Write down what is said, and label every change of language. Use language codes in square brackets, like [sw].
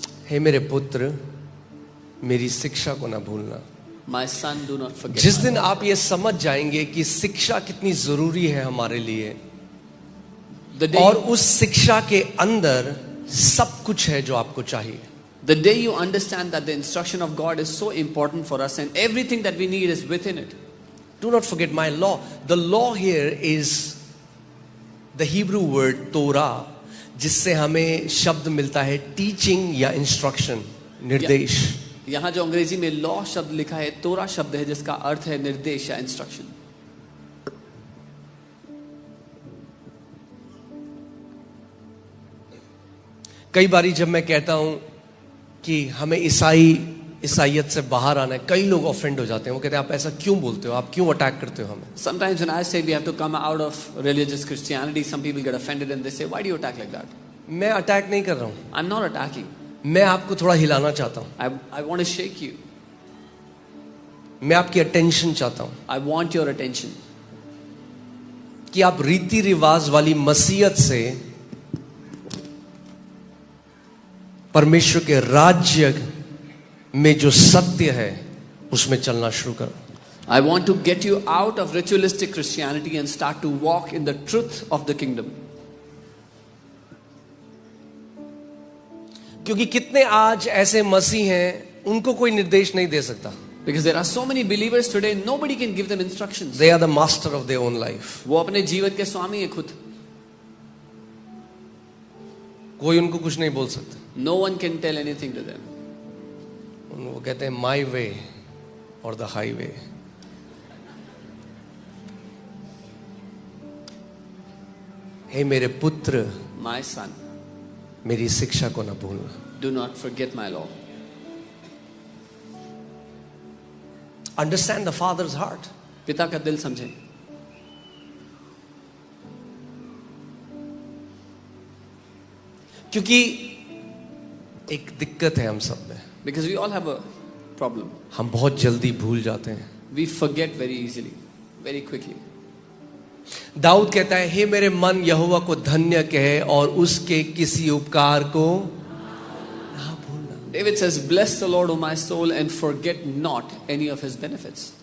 [hi] हे मेरे पुत्र, मेरी शिक्षा को ना भूलना। [en] My son, do not forget. [hi] जिस दिन आप ये समझ जाएंगे कि शिक्षा कितनी जरूरी है हमारे लिए, [en] The day, [hi] और उस शिक्षा के अंदर सब कुछ है जो आपको चाहिए। [en] the day you understand that the instruction of God is so important for us and everything that we need is within it. Do not forget my law. The law here is the Hebrew word Torah, [hi] जिससे हमें शब्द मिलता है teaching या instruction, निर्देश। यहाँ जो अंग्रेजी में लॉ शब्द लिखा है, तोरा शब्द है जिसका अर्थ है निर्देश या इंस्ट्रक्शन। कई बारी जब मैं कहता हूं कि हमें ईसाइयत से बाहर आना है, कई लोग ऑफेंड हो जाते हैं। वो कहते हैं आप ऐसा क्यों बोलते हो, आप क्यों अटैक करते हो हमें। [en] Sometimes when I say we have to come out of religious Christianity, some people get offended and they say, why do you attack like that? [hi] मैं अटैक नहीं कर रहा हूं, [en] I'm not attacking. [hi] मैं आपको थोड़ा हिलाना चाहता हूं। [en] I want to shake you. [hi] मैं आपकी अटेंशन चाहता हूं [en] I want your attention. [hi] कि आप रीति रिवाज वाली मसीहत से परमेश्वर के राज्य में जो सत्य है उसमें चलना शुरू करो। [en] I want to get you out of ritualistic Christianity and start to walk in the truth of the kingdom. [hi] क्योंकि कितने आज ऐसे मसीह हैं उनको कोई निर्देश नहीं दे सकता। [en] Because there are so many believers today, nobody can give them instructions. They are the master of their own life. [hi] वो अपने जीवन के स्वामी हैं खुद. कोई उनको कुछ नहीं बोल सकता। [en] No one can tell anything to them. [hi] वो कहते हैं [en] my way or the highway. [hi] हे मेरे पुत्र, [en] My son, [hi] मेरी शिक्षा को न भूलना। [en] do not forget my law. Understand the father's heart. [hi] पिता का दिल समझें. क्योंकि एक दिक्कत है हम सब में, [en] Because we all have a problem. [hi] हम बहुत जल्दी भूल जाते हैं। [en] We forget very easily, very quickly. [hi] Dawood कहता है हे मेरे मन यहोवा को धन्य कहे और उसके किसी उपकार को ना भूलना। [en] David says, bless the Lord, O my soul, and forget not any of his benefits.